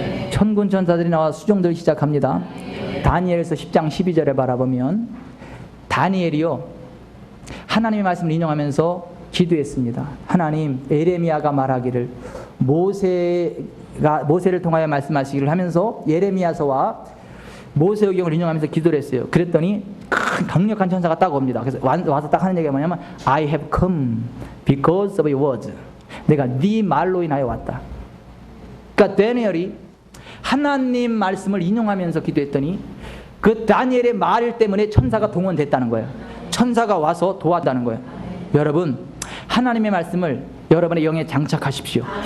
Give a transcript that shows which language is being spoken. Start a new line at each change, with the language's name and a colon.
Korean: 천군 천사들이 나와 수종들기 시작합니다. 다니엘서 10장 12절에 바라보면 다니엘이요 하나님의 말씀을 인용하면서 기도했습니다. 하나님, 예레미야가 말하기를 모세를 통하여 말씀하시기를 하면서 예레미야서와 모세오경을 인용하면서 기도를 했어요. 그랬더니 큰 강력한 천사가 딱 옵니다. 그래서 와서 딱 하는 얘기가 뭐냐면
English: I have come because of your words.
Korean: 내가 네 말로 인하여 왔다. 그러니까 다니엘이 하나님 말씀을 인용하면서 기도했더니 그 다니엘의 말 때문에 천사가 동원됐다는 거예요. 천사가 와서 도왔다는 거예요. 여러분, 하나님의 말씀을 여러분의 영에 장착하십시오.